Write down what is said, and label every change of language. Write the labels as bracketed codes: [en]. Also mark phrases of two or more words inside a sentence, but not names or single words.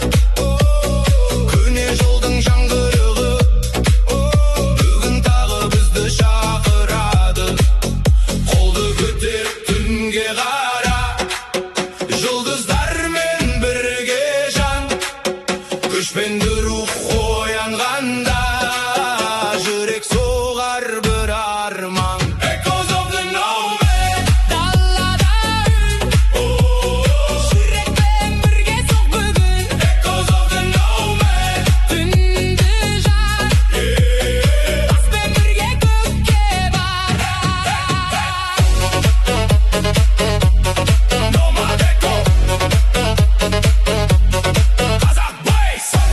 [kk] Көне жолдың жаңғырығы, бүгін тағы бізді шақырады. Қолды көтер түнге қара, жұлдыздармен бірге жан. Көшпенді рух оянғанда, жүрек соғар бір арман. [en] Echoes of the nomad, [kk] Далада үн, жүрекпен бірге соқ бүгін. [en] echoes of the nomad. [kk] Түнді жар, таспен бірге көкке барар. [en] Nomad echo, Қазақ Bass.